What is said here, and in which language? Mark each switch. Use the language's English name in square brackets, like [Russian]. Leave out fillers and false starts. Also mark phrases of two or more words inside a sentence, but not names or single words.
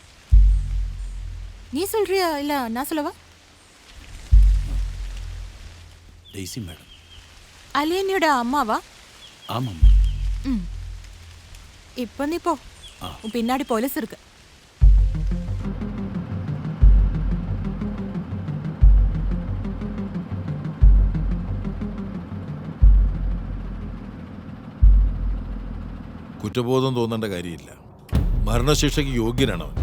[Tamil] நீ சொல்றியா இல்ல நான் சொல்லவா? [Malayalam] ഡെയ്സി മാഡം. അലീനയുടെ അമ്മാവാ? [Tamil] ஆமாம்மா. இப்போ நீ போ, பின்னாடி போலீஸ் இருக்கு. [Malayalam] കുറ്റബോധം തോന്നേണ്ട കാര്യമില്ല. മരണശിക്ഷയ്ക്ക് യോഗ്യനാണ് അവൻ.